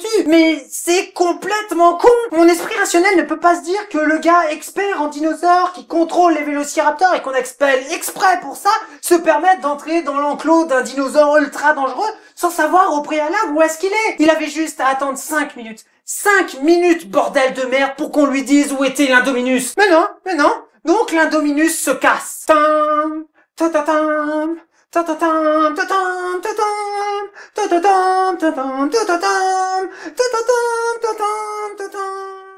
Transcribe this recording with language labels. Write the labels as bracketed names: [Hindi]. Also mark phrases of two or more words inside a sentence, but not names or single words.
[French] Mais c'est complètement con. Mon esprit rationnel ne peut pas se dire que le gars expert en dinosaures qui contrôle les vélociraptors et qu'on expelle exprès pour ça se permette d'entrer dans l'enclos d'un dinosaure ultra dangereux sans savoir au préalable où est-ce qu'il est. Il avait juste à attendre 5 minutes. 5 minutes, bordel de merde, pour qu'on lui dise où était l'Indominus. Mais non. Donc l'Indominus se casse. Tam, ta-ta-tam, ta-ta-tam, ta-tam, ta-tam, ta-ta-tam, ta-tam, ta-ta-tam, ta-ta-tam, ta-tam, ta-tam.